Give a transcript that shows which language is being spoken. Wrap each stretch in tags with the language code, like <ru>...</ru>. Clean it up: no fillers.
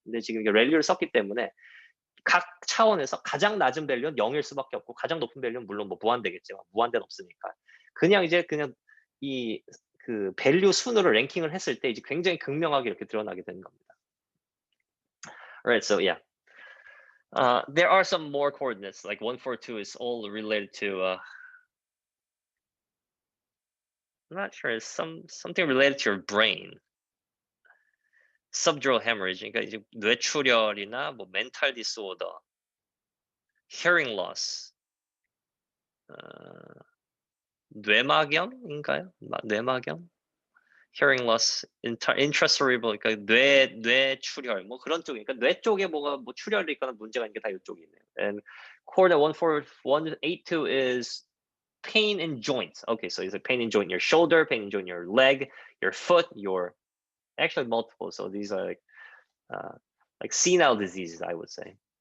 <ko>근데 지금 이게 밸류를 썼기 때문에 각 차원에서 가장 낮은 밸류는 0일 수밖에 없고 가장 높은 밸류는 물론 뭐 무한대겠지만 무한대는 없으니까 그냥 이 그 밸류 순으로 랭킹을 했을 때 이제 굉장히 극명하게 이렇게 드러나게 되는 겁니다.</ko> <en>Alright, so yeah. There are some more coordinates, like 142 is all related to I'm not sure. It's something related to your brain. Subdural hemorrhage.</en> <ko>그러니까 이제 뇌출혈이나 뭐 mental disorder, hearing loss, 뇌막염인가요? 뇌막염? hearing loss, intracerebral, 그러니까 뇌출혈, 뭐 그런 쪽이니까 뇌 쪽에 뭐가 뭐 출혈이 있거나 문제가 있는 게 다 이쪽이네요.</ko> <en>And coordinate 14182 is pain in joints. Okay, so it's a pain in joint in your shoulder, pain in joint in your leg, your foot, your actually multiple. So these are like senile diseases, I would say.</en>